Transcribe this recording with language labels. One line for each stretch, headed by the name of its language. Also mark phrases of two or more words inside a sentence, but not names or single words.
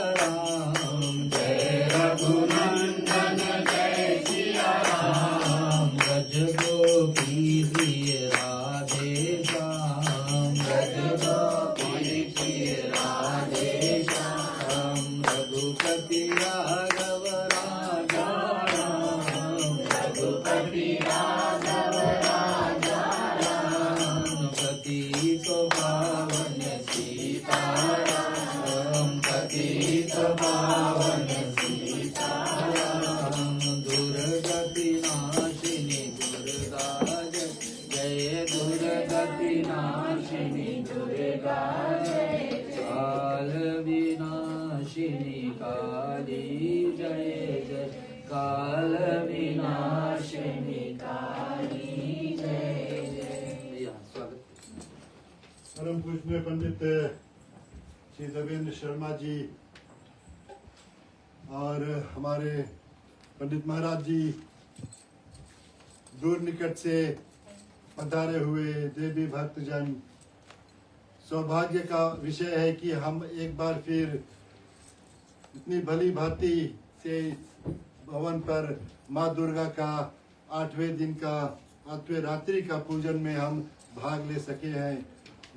Hindi: राम जय रघुनंदन जय सिया राम ब्रज गोपी प्रिय राधे श्याम ब्रज गोपी प्रिय राधे श्याम रघुपति राघव राजा राम रघुपति राघव राजा राम पतित पावन सीताराम पतित पावन सीताराम दुर्गति नाशिनी दुर्गा जय जय दुर्गति नाशिनी दुर्गा जय काल विनाशिनी काली जय जय काल विनाशिनी काली जय जय स्वागत परम पूजनीय पंडित श्री देवेंद्र शर्मा जी और हमारे पंडित महाराज जी दूर निकट से पधारे हुए देवी भक्तजन, सौभाग्य का विषय है कि हम एक बार फिर इतनी भली भांति से भवन पर माँ दुर्गा का 8वें दिन का 8वें रात्रि का पूजन में हम भाग ले सके हैं।